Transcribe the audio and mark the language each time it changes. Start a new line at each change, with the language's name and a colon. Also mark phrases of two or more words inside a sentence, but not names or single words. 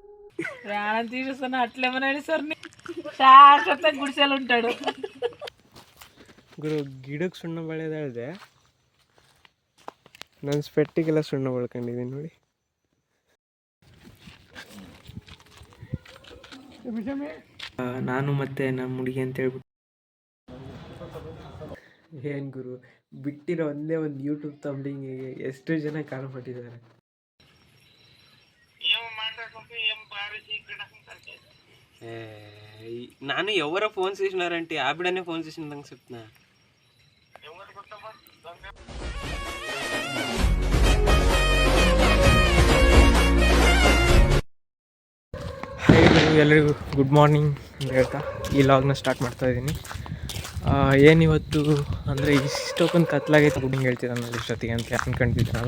Telugu: ప్రాణం తీసేస్తున్నా అట్లేమన్నాడు సార్ శాశ్వత గుడిసెలు ఉంటాడు.
Kannada: ಗುರು ಗಿಡಕ್ಕೆ ಸುಣ್ಣ ಬಳಿಯೋದು ಹೇಳಿದೆ, ನನ್ನ ಸ್ಪೆಟ್ಟಿಗೆಲ್ಲ ಸುಣ್ಣ ಬಳ್ಕೊಂಡಿದ್ದೀನಿ ನೋಡಿ. ನಾನು ಮತ್ತೆ ನಮ್ಮ ಹುಡುಗಿ ಅಂತ ಹೇಳ್ಬಿಟ್ಟು ಏನು ಗುರು ಬಿಟ್ಟಿರೋ ಒಂದೇ ಒಂದು ಯೂಟ್ಯೂಬ್ ತಂಬ್ಲಿಂಗಿಗೆ ಎಷ್ಟು ಜನ ಕಾಲ್ ಮಾಡಿದ್ದಾರೆ.
Telugu: ನಾನು ఎవరో ఫోన్ చేసినారంటే ఆవిడనే ఫోన్ చేసిందని చెప్తున్నా.
Kannada: ಎಲ್ಲರಿಗೂ
English: good morning
Kannada: ಅಂತ ಹೇಳ್ತಾ ಈ ಲಾಗ್ನ ಸ್ಟಾರ್ಟ್ ಮಾಡ್ತಾ ಇದ್ದೀನಿ. ಏನಿವತ್ತು ಅಂದರೆ ಇಷ್ಟೊಂದು ಕತ್ಲಾಗೈತೆ ಗುಡ್ಡಿಂಗ್ ಹೇಳ್ತಿದ್ದಾನೆ ಇಷ್ಟೊತ್ತಿಗೆ ಅಂತ ಅಂದ್ಕೊಂಡಿದ್ದೀನಲ್ಲ.